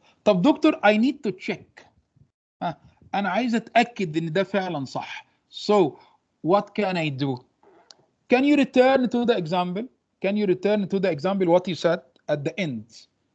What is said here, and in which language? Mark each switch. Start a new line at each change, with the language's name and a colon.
Arabic: طب دكتور
English: I need to check.
Arabic: انا عايز اتاكد ان ده فعلا صح.
English: So what can I do? Can you return to the example? Can you return to the example what he said at the end?